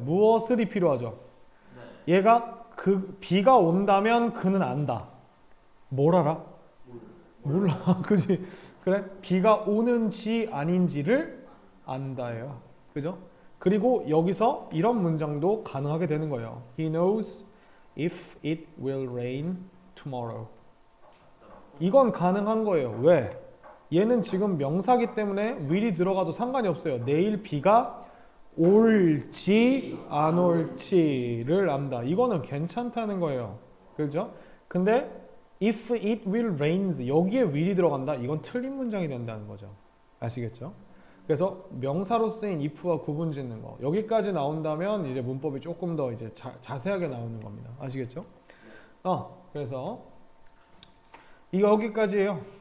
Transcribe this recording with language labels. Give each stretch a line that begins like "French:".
Korean: 무엇을이 필요하죠. 얘가 그 비가 온다면 그는 안다. 뭘 알아? 몰라. 그지? 그래? 비가 오는지 아닌지를 안다예요. 그죠? 그리고 여기서 이런 문장도 가능하게 되는 거예요.
English: He knows if it will rain tomorrow.
Korean: 이건 가능한 거예요. 왜? 얘는 지금 명사기 때문에 will이 들어가도 상관이 없어요. 내일 비가 올지 안 올지를 안다. 이거는 괜찮다는 거예요. 그죠? 근데
English: if it will rains
Korean: 여기에 will이 들어간다. 이건 틀린 문장이 된다는 거죠. 아시겠죠? 그래서 명사로 쓰인 if와 구분 짓는 거 여기까지 나온다면 이제 문법이 조금 더 이제 자세하게 나오는 겁니다. 아시겠죠? 그래서 이거 여기까지예요.